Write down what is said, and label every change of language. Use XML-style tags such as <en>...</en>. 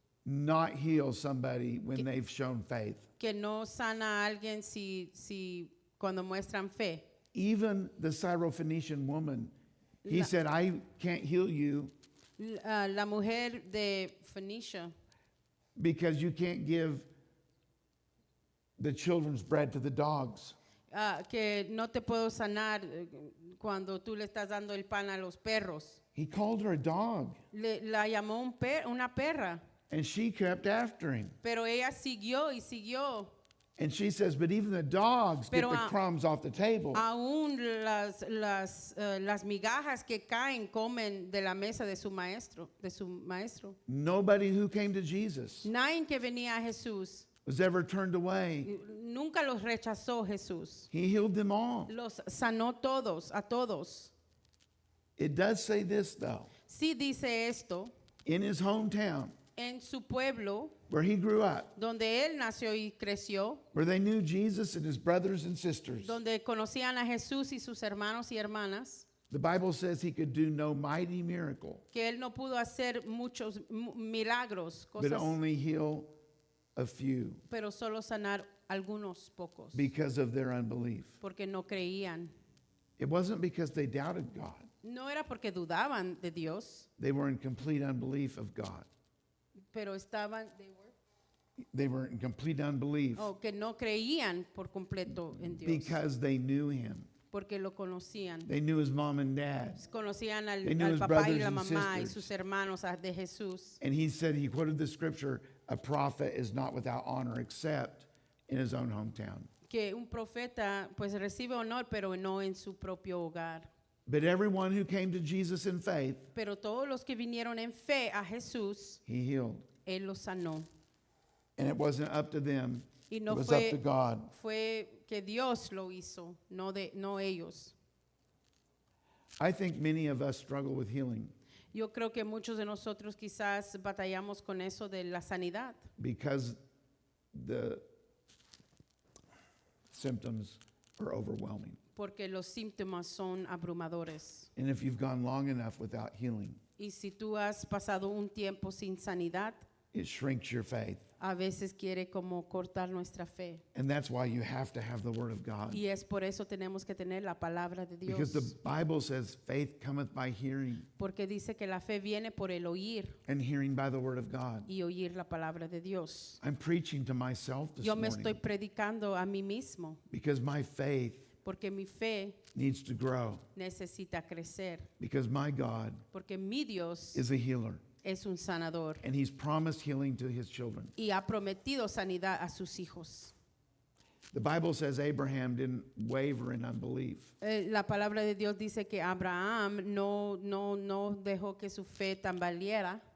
<en>not heal somebody when they've shown faith.</en> <es>que no sana a alguien si cuando muestran fe.</es> <en>Even the Syrophoenician woman, he</en> <es>La-</es> <en>said, I can't heal you</en> <es>La mujer de Phoenicia,</es> <en>because you can't give the children's bread to the dogs.</en> <es>que no te puedo sanar cuando tú le estás dando el pan a los perros.</es> <en>He called her a dog,</en> <es>La llamó una perra,</es> <en>and she kept after him.</en> <es>pero ella siguió y siguió.</es> <en>And she says, but even the dogs get</en> <es>Pero</es> <en>the crumbs off the table.</en> <es>Aún las migajas que caen comen de la mesa de su maestro.</es> <en>Nobody who came to Jesus</en> <es>Nadie que venía a Jesús,</es> <en>was ever turned away.</en> <es>nunca los rechazó Jesús.</es> <en>He healed them all.</en> <es>Los sanó a todos.</es> <en>It does say this, though.</en> <es>Sí dice esto,</es> <en>In his hometown,</en> <es>en su pueblo,</es> <en>where he grew up,</en> <es>donde él nació y creció,</es> <en>where they knew Jesus and his brothers and sisters,</en> <es>donde conocían a Jesús y sus hermanos y hermanas,</es> <en>the Bible says he could do no mighty miracle,</en> <es>que él no pudo hacer muchos milagros,</es> <en>but</en> <es>cosas,</es> <en>only heal a few</en> <es>pero solo sanar algunos pocos,</es> <en>because of their unbelief.</en> <es>porque no creían.</es> <en>It wasn't because they doubted God.</en> <es>No era porque dudaban de Dios,</es> <en>They were in complete unbelief of God.</en> <es>pero estaban,</es> <en>They were in complete unbelief</en> <es>que no creían por completo en Dios,</es> <en>because they knew him.</en> <es>porque lo conocían.</es> <en>They knew his mom and dad.</en> <es>Conocían</es> <en>They knew</en> <es>al</es> <en>his</en> <es>papá y</es> <en>brothers</en> <es>la</es> <en>and</en> <es>mamá y</es> <en>sisters.</en> <es>sus hermanos de Jesús.</es> <en>And he said, he quoted the scripture, a prophet is not without honor except in his own hometown.</en> <es>Que un profeta pues recibe honor, pero no en su propio hogar.</es> <en>But everyone who came to Jesus in faith,</en> <es>Pero todos los que vinieron en fe a Jesús,</es> <en>he healed.</en> <es>Él los sanó.</es> <en>And it wasn't up to them,</en> <es>Y</es> <en>it</en> <es>no</es> <en>was up to</en> <es>fue,</es> <en>God.</en> <es>fue que Dios lo hizo, no ellos.</es> <en>I think many of us struggle with healing</en> <es>Yo creo que muchos de nosotros quizás batallamos con eso de la sanidad,</es> <en>because the symptoms are overwhelming.</en> <es>porque los síntomas son abrumadores.</es> <en>And if you've gone long enough without healing,</en> <es>Y si tú has pasado un tiempo sin sanidad,</es> <en>it shrinks your faith.</en> <es>a veces quiere como cortar nuestra fe.</es> <en>And that's why you have to have the Word of God.</en> <es>Y es por eso tenemos que tener la palabra de</es> <en>Because</en> <es>Dios.</es> <en>the Bible says faith cometh by hearing,</en> <es>Porque dice que la fe viene por el oír</es> <en>and hearing by the Word of God.</en> <es>y oír la palabra de Dios.</es> <en>I'm preaching to myself this</en> <es>Yo me estoy</es> <en>morning</en> <es>predicando a mí mismo</es> <en>because my faith</en> <es>porque mi fe</es> <en>needs to grow,</en> <es>necesita crecer.</es> <en>because my God</en> <es>Porque mi Dios</es> <en>is a healer,</en> <es>es un sanador</es> <en>and He's promised healing to His children.</en> <es>y ha prometido sanidad a sus hijos.</es> <en>The Bible says Abraham didn't waver in unbelief.</en> <es>La palabra de Dios dice que Abraham no dejó que su fe tambaleara</es>